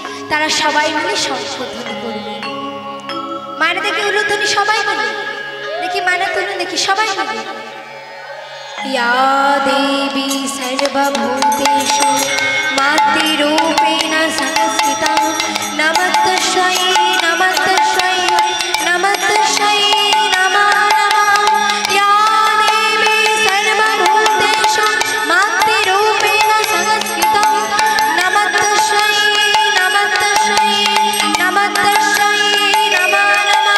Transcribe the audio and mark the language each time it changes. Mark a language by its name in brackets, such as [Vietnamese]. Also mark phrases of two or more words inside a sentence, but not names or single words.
[Bangla] তারা সবাই মিলে শঙ্খধ্বনি করবে। মায়ের দেখি উলুধ্বনি সবাই মিলে, দেখি মায়েরা তুলুন, দেখি সবাই মিলে। [Sanskrit] या देवी सर्वभूतेषु मातृरूपेण संस्थिता नमस्तस्यै नमस्तस्यै नमस्तस्यै नमो नमः। या देवी सर्वभूतेषु मातृरूपेण संस्थिता नमस्तस्यै नमस्तस्यै नमस्तस्यै नमो नमः।